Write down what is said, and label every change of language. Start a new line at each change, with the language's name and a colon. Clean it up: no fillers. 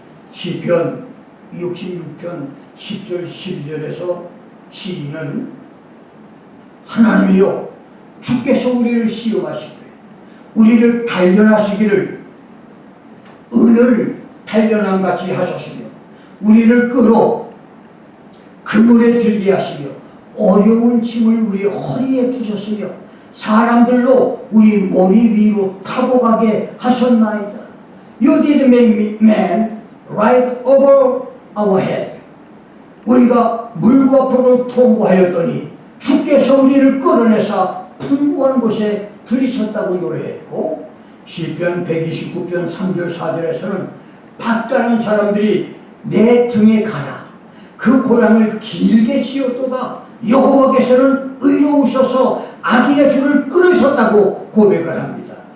Korean: 시편 66편 10절 12절에서 시인은 하나님이여 주께서 우리를 시험하시되 우리를 단련하시기를 은을 단련함같이 하셨으며 우리를 끌어 그물에 들게 하시며 어려운 짐을 우리 허리에 두셨으며 사람들로 우리 머리 위로 타고 가게 하셨나이다.
English: You did make man ride over our head.
Korean: 우리가 물과 불을 통과하였더니 주께서 우리를 끌어내사 풍부한 곳에 들이셨다고 노래했고, 시편 129편 3절 4절에서는 박가는 사람들이 내 등에 가라 그 고랑을 길게 지었도다 여호와께서는 의로우셔서 악인의 줄을 끊으셨다고 고백을 합니다.